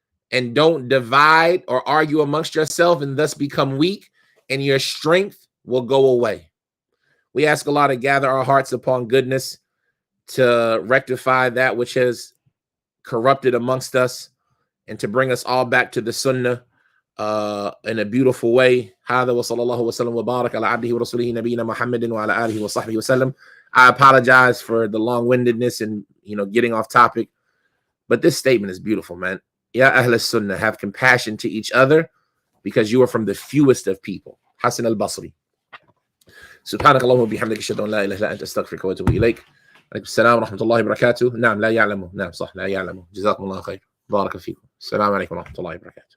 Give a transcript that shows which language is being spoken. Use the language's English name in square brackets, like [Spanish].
[English] And don't divide or argue amongst yourself and thus become weak, and your strength will go away. We ask Allah to gather our hearts upon goodness, to rectify that which has corrupted amongst us, and to bring us all back to the Sunnah in a beautiful way. [Arabic] هذا وصلى الله وسلم وبارك على عبده ورسوله نبينا محمد وعلى آله وصحبه وسلم. [English] I apologize for the long-windedness and getting off topic, but this statement is beautiful, man. [Arabic] Ya Ahl Sunnah, [English] have compassion to each other because you are from the fewest of people. Hasan al-Basri. [Arabic] سبحانك اللهم وبحمدك أشهد أن لا إله إلا أنت أستغفرك وأتوب إليك. عليكم السلام ورحمة الله وبركاته. نعم لا يعلمه. نعم صح لا يعلمه. جزاكم الله خير. بارك فيكم. السلام عليكم ورحمة الله وبركاته.